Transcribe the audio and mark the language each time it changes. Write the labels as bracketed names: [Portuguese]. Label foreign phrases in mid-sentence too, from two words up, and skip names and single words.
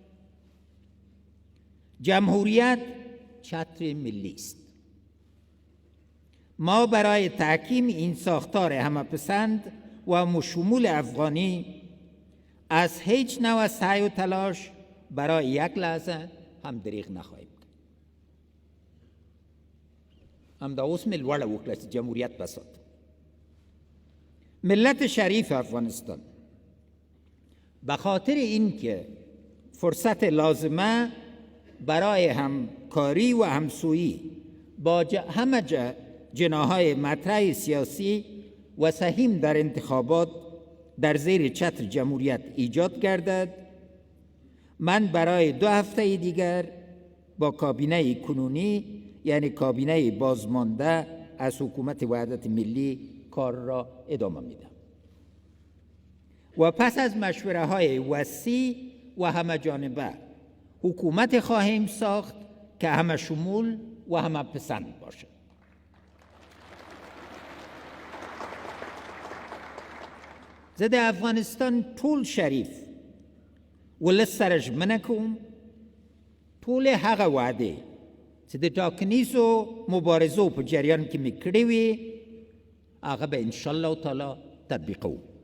[Persian] جمهوریت چتر ملی است. ما برای تحکیم این ساختار همه‌پسند و شمول افغانی از هیچ نوع سعی و تلاش برای یک لحظه هم دریغ نخواهیم کرد. [Pashto] همدا اوس مې لوړه وکړه چې جمهوریت بسات. [Persian] ملت شریف افغانستان به خاطر اینکه فرصت لازمه برای همکاری و همسویی با همه جناح‌های مطرح سیاسی و سهیم در انتخابات در زیر چتر جمهوریت ایجاد گردد، من برای 2 هفته دیگر با کابینه کنونی یعنی کابینه بازمانده از حکومت وحدت ملی کار را ادامه میدم و پس از مشوره های وسیع و همه جانبه حکومت خواهیم ساخت که همه شمول و همه پسند باشد. [Pashto] زه د افغانستان ټول شریف ولس سره ژمنه کوم ټولې هغه وعدې چې د ټاکنیزو مبارزو په جریان کې مې کړې وي هغه به [Arabic] انشاءالله تعالی [Pashto] تطبیقوو.